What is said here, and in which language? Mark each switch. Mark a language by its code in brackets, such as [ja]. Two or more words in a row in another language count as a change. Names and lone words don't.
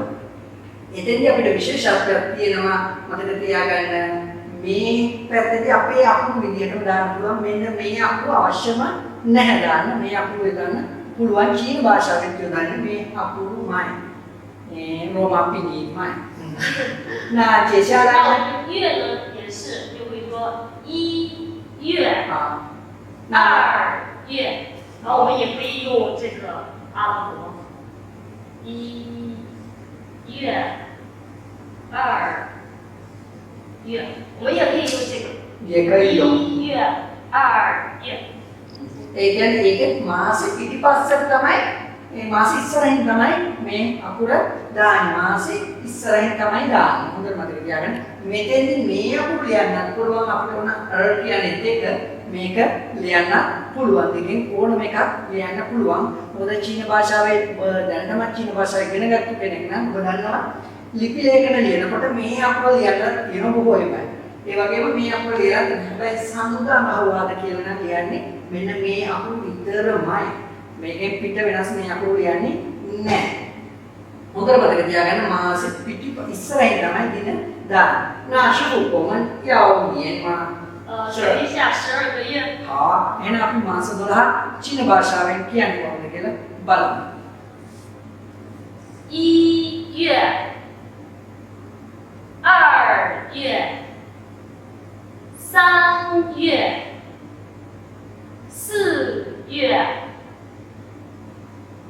[si] එතෙන්දී අපිට විශේෂත්වයක් තියෙනවා මතක තියාගන්න. මේ පැත්තේදී අපේ අකුරු විදියටම දාන්න පුළුවන්. මෙන්න මේ අකුරු අවශ්‍යම නැහැ දාන්න. මේ අකුරු යොදන්න පුළුවන්. චීන භාෂාවෙන් යොදන්නේ මේ අකුරුමයි. රෝමා පිනීමයි. [zh] 那接下来月呢也是就会说一月二月，然后我们也可以用这个阿拉伯一月二月，我们也可以用这个也可以用一月二月。 [si] ඒ කියන්නේ ඒකේ මාසෙ පිටිපස්සට තමයි මේ මාසෙ ඉස්සරහින් තමයි මේ අකුර දාන්නේ. මාසෙ ඉස්සරහින් තමයි දාන්නේ. හොඳට මතක තියාගන්න. මෙතෙන්දී මේ අකුරු ලියන්නත් පුළුවන් අපිට ඕන ර් කියන්නේත් එක මේක ලියන්න පුළුවන්. දෙකෙන් ඕනම එකක් ලියන්න පුළුවන්. මොකද චීන භාෂාවේ දැනටමත් චීන භාෂාව ඉගෙන ගත්ත කෙනෙක් නම් ඔබ දන්නවා ලිපි ලේඛන ලියනකොට මේ අකුර ලියන්න තියෙන බොහෝ ඒවා. ඒ වගේම මේ අකුර ලියන්න හැබැයි සමුදාමහවාද කියලා නම් ලියන්නේ මෙන්න මේ අකුරු විතරමයි. මේකෙන් පිට වෙනස් මේ අකුරු ලියන්නේ නැහැ. හොඳට මතක තියාගන්න මාසෙ පිටි ඉස්සරහින් තමයි දින දාන්නේ. [zh] 那是我们要年吗？学一下12个月。 [si] එහෙනම් අපි මාස 12 චීන භාෂාවෙන් කියන්නේ කොහොමද කියලා බලමු. [zh] 1 月、2月、3 月、4月、5